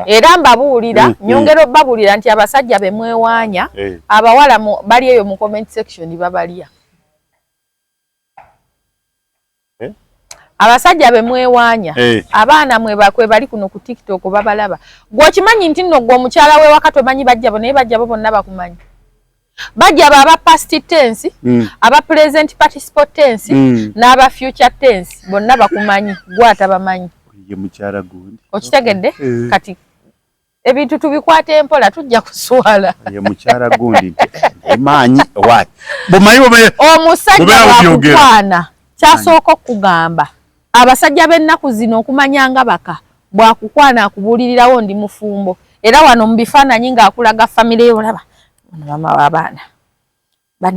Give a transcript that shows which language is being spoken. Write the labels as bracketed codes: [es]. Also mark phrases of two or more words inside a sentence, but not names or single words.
[lg] era mbabuulira nyongera obbabuulira nti abasajja be mwewaanya abawala bali eyo mu [en] comment section [lg] babalya abasajja be mwewaanya abaana kwe bali kuno ku TikTok babalaba gw'okimanyi nti nno gwe omukyala we waka tomanyi bajja bo naye bajja bo bonna bakumanyi bajja aba [en] past tense [lg] aba [en] present participle tense [lg] n'aba [en] future tense [lg] bonna bakumanyi gwata bamanyi ye mukyala gundi okitegedde kati ebintu tubikwata empola tujja kuswala ye mukyala gundi emanyi wati bumayi omusajja wakukwana kyasooka okugamba abasajja b'ennaku zino okumanya nga baka bwakukwana akubuulirirawo ndi mufumbo era wano mu bifaananyi ng'akulaga famire yolaba mama w'abaana bano